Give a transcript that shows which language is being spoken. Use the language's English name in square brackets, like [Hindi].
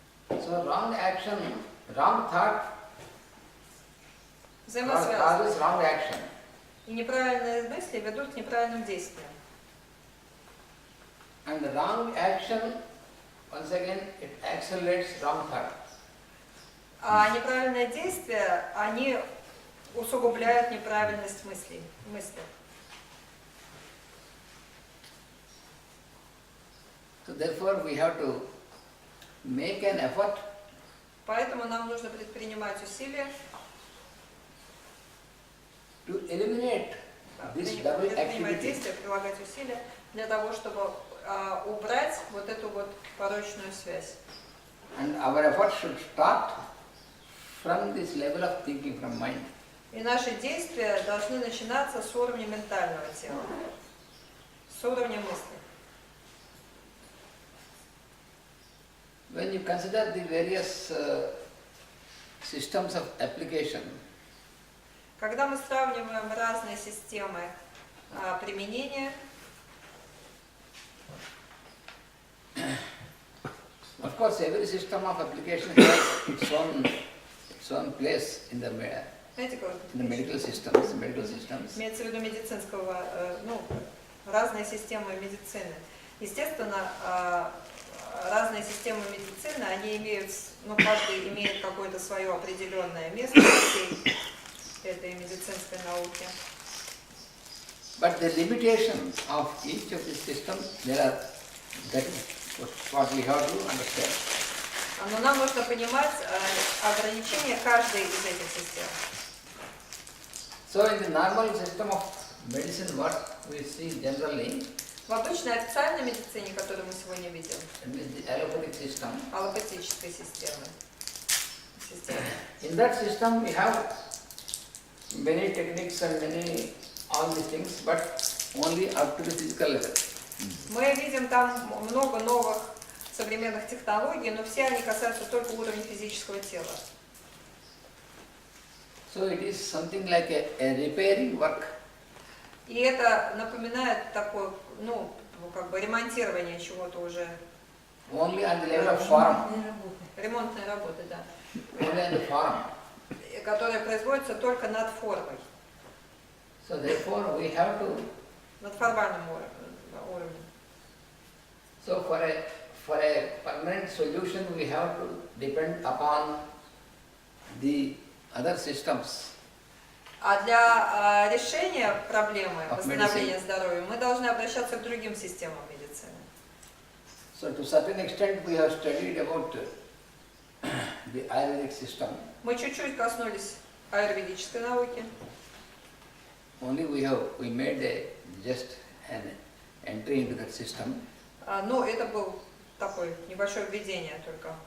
[English] So wrong action, wrong thought [Russian] Взаимосвязаны. [English] causes wrong action. [Russian] И неправильные мысли ведут к неправильным действиям. [English] And the wrong action, once again, it accelerates wrong thought. [Russian] А неправильные действия, они усугубляют неправильность мыслей. [English] So therefore we have to make an effort [Russian] Поэтому нам нужно предпринимать усилия, [English] to eliminate this double [Russian] предпринимать [English] activity. [Russian] действия, прилагать усилия для того, чтобы убрать вот эту вот порочную связь. [English] And our effort should start from this level of thinking, from mind. [Russian] И наши действия должны начинаться с уровня ментального тела, с уровня мысли. [English] When you consider the various systems of application, [Russian] Когда мы сравниваем разные системы применения, [English] of course every system of application has its own place in the [Russian] знаете, как [English] medical systems, [Russian] имеется в виду медицинского, разные системы медицины. Естественно, разные системы медицины, они имеют, каждый имеет какое-то свое определенное место в всей этой медицинской науке. [English] But the limitation of each of these systems, that is what we have to understand. [Russian] Но нам нужно понимать ограничения каждой из этих систем. [English] So in the normal system of medicine, what we see generally, [Russian] В обычной официальной медицине, которую мы сегодня видим, [English] the allopathic system, [Russian] аллопатической системы, [English] in that system we have many techniques and all these things, but only up to the physical level. [Russian] мы видим там много новых современных технологий, но все они касаются только уровня физического тела. [English] So it is something like a repairing work. [Russian] И это напоминает такое, ремонтирование чего-то уже [English] only on the level of form, [Russian] ремонтные работы, да, [English] only on the form. [Russian] которые производятся только над формой, [English] So therefore we have to, [Russian] над формальным уровнем. [English] so for a permanent solution we have to depend upon the other systems. [Russian] А для решения проблемы [English] Of [Russian] восстановления здоровья мы должны обращаться к другим системам медицины. [English] So to certain extent we have studied about the Ayurvedic system. [Russian] Мы чуть-чуть коснулись аюрведической науки. [English] Only we made just an entry into that system. [Russian] Ну, это был такое небольшое введение только.